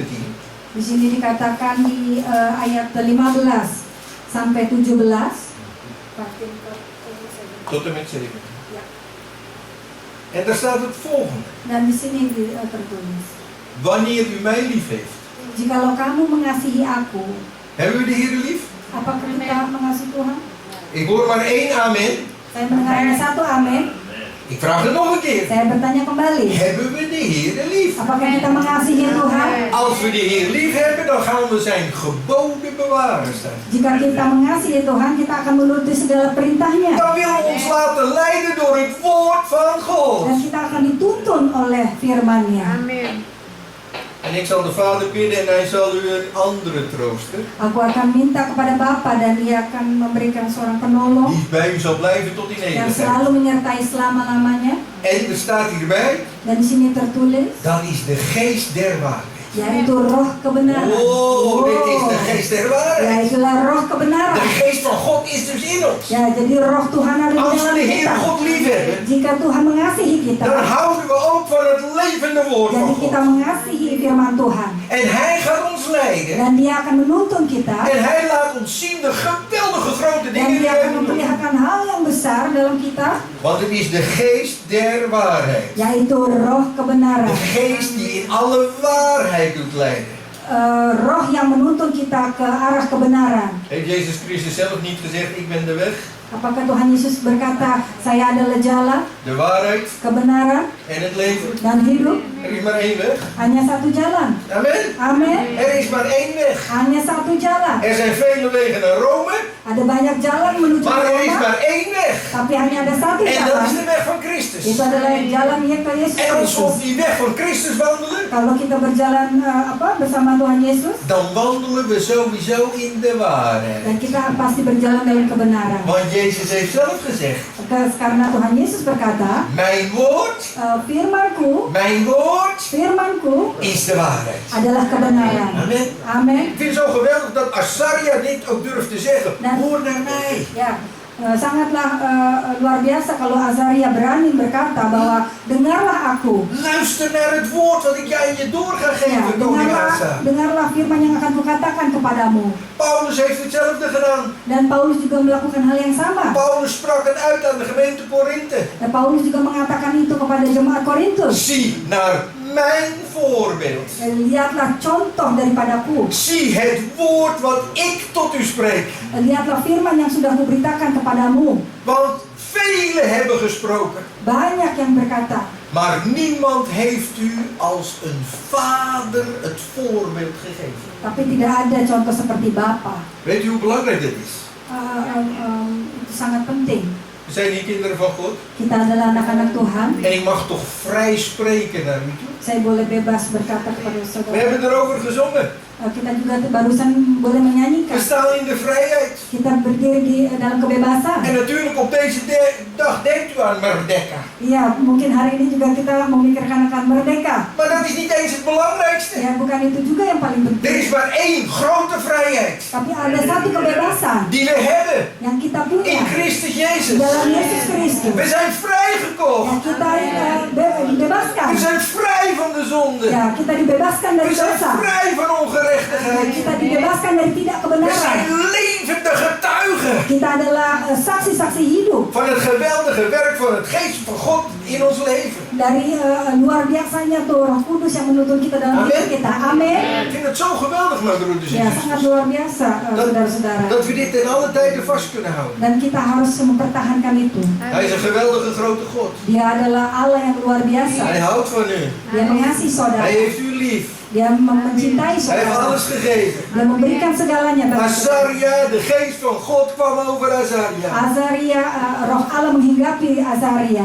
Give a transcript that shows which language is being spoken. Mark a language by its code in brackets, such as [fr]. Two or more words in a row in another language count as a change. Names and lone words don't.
[id] di sini dikatakan di ayat 15 sampai 17. [nl] Tot en met 17. En daar staat het volgende. [id] Dan di sini tertulis, [nl] Wanneer u mij lief heeft. [id] jikalau kamu mengasihi aku, [nl] Hebben we de Heer lief? [id] apakah kita mengasihi Tuhan? [nl] Ik hoor maar één amen. [id] Saya mendengar hanya satu amin. [nl] Ik vraag het nog een keer. [id] Saya bertanya kembali, [nl] Hebben we de Heer lief? [id] apakah kita mengasihi Tuhan? [nl] Als we de Heer lief hebben, dan gaan we zijn geboden bewaren. [id] Jika kita mengasihi Tuhan, kita akan menuruti segala perintahnya. [nl] Dan willen we ons laten leiden door het woord van God. [id] Dan kita akan dituntun oleh firman-Nya. Amin. [nl] En ik zal de Vader bidden en hij zal u een andere troosten. [id] Aku akan minta kepada Bapa dan Dia akan memberikan seorang penolong [nl] Die bij u zal blijven tot in [id] yang [nl] eeuwigheid. [id] selalu menyertai selama-lamanya. [nl] En er staat hierbij, [id] Dan di sini tertulis, [nl] dat is de geest der waarheid. [id] yaitu roh kebenaran. [nl] Oh, dit is de geest der [id] Ya, [nl] waarheid. [id] itulah roh kebenaran. [nl] De geest van God is dus in ons. [id] Ya, jadi roh Tuhan ada di [nl] Als we [id] dalam [nl] de Heer [id] kita. [nl] God lief hebben, [id] Jika Tuhan mengasihi kita, [nl] dan houden we ook van het levende woord van [id] jadi kita [nl] God. [id] mengasihi firman Tuhan. [nl] En hij gaat ons leiden. [id] Dan Dia akan menuntun kita. [nl] En hij laat ons zien de geweldige grote [id] Dan [nl] dingen die [id] Dia [nl] hij [id] akan [nl] doet. [id] memperlihatkan hal yang besar dalam kita, [nl] Want het is de geest der waarheid. [id] yaitu roh kebenaran. [nl] De geest die in alle waarheid doet leiden. [id] Roh yang menuntun kita ke arah kebenaran. [nl] Heeft Jezus Christus zelf niet gezegd, ik ben de weg, [id] Apakah Tuhan Yesus berkata, saya adalah jalan, [nl] de waarheid [id] kebenaran, [nl] en het leven? [id] dan hidup? [nl] Er is maar één weg. [id] Hanya satu jalan. [nl] Amen. [id] Amin. [nl] Er is maar één weg. [id] Hanya satu jalan. [nl] Er zijn vele wegen naar Rome, [id] Ada banyak jalan menuju ke [nl] maar er is [id] Roma, [nl] maar één weg. [id] tapi hanya ada satu [nl] En dat [id] jalan. [nl] is de weg van Christus. [id] Itu adalah jalan yang ke Yesus [nl] En als we op [id] Kristus. [nl] die weg van Christus wandelen, [id] Kalau kita berjalan bersama Tuhan Yesus, [nl] dan wandelen we sowieso in de [id] dan [nl] waarheid. [id] kita berjalan dalam kebenaran. [nl] Want Jezus heeft zelf gezegd, [id] Karena Tuhan Yesus berkata, [nl] mijn woord [id] firmanku [nl] is de waarheid. [id] adalah kebenaran. [nl] Amen. [id] Amin. [nl] Ik vind het zo geweldig dat Azaria dit ook durft te zeggen. [id] Dan- [nl] Hoor naar mij. [id] Ya, sangatlah luar biasa kalau Azaria berani berkata bahwa dengarlah aku. [nl] Luister naar het woord wat ik jij je door ga [id] Ya, [nl] geven, koning Asa. [id] dengarlah firman yang akan kukatakan kepadamu. [nl] Paulus heeft hetzelfde gedaan. [id] Dan Paulus juga melakukan hal yang sama. [nl] Paulus sprak het uit aan de gemeente Korinthe. [id] Dan Paulus juga mengatakan itu kepada jemaat Korintus. [nl] Zie naar mijn voorbeeld. [id] Lihatlah contoh daripadaku. [nl] Zie het woord wat ik tot u spreek. [id] Lihatlah firman yang sudah kuberitakan kepadamu. [nl] Want velen hebben gesproken. [id] Banyak yang berkata, [nl] Maar niemand heeft u als een vader het voorbeeld gegeven. [id] tapi tidak ada contoh seperti Bapa. [nl] Weet u hoe belangrijk dit is? [id] Itu sangat penting. [nl] We zijn hier kinderen van God. [id] Kita adalah anak-anak Tuhan. [nl] En ik mag toch vrij spreken naar u toe. [id] Saya boleh bebas berkata kepada [nl] We [id] saudara. [nl] hebben erover gezongen. [id] Kita juga barusan boleh [nl] We [id] menyanyikan. [nl] staan in de vrijheid. [id] Kita berdiri di dalam kebebasan. [nl] En natuurlijk op deze dag denkt u aan Merdeka. [id] Iya, mungkin hari ini juga kita memikirkan akan merdeka. [nl] Maar dat is niet eens het belangrijkste. [id] Ya, bukan itu juga yang paling [nl] Er [id] penting. [nl] is maar één grote vrijheid [id] Tapi ada satu kebebasan [nl] die we hebben [id] yang kita punya [nl] in Christus [id] di [nl] Jezus. [id] dalam Yesus Kristus. [nl] We zijn [id] Ya, [nl] vrijgekocht. [id] kita dibebaskan. [nl] We zijn vrij van de zonde. [id] Ya, kita dibebaskan dari [nl] We zijn [id] dosa. [nl] vrij van ongerechtigheid. [id] Kita dibebaskan dari tidak [nl] We [id] kebenaran. [nl] zijn levende getuigen [id] Kita adalah saksi-saksi hidup [nl] van het geweldige werk van het geest van God in ons leven. [id] dari luar biasanya tuh Roh Kudus yang menuntun kita dalam Amin. hidup kita. Amin. [nl] Ik vind het zo geweldig, mijn broeders en [id] Ya, [nl] zusters, [id] sangat luar biasa, saudara-saudara. [nl] dat we dit ten alle tijden vast kunnen houden. [id] Dan kita harus mempertahankan itu. [nl] Hij is een geweldige grote God. [id] Dia adalah Allah yang luar biasa. [nl] Hij houdt van u. [id] Dia mengasihi saudara. [nl] Hij heeft u lief. [id] Dia mencintai [nl] Hij heeft [id] saudara. [nl] alles gegeven. [id] Dia memberikan segalanya bagi saudara. [nl] Azaria, de geest van God kwam over Azaria. [id] Azaria, Roh Allah menghinggapi Azaria.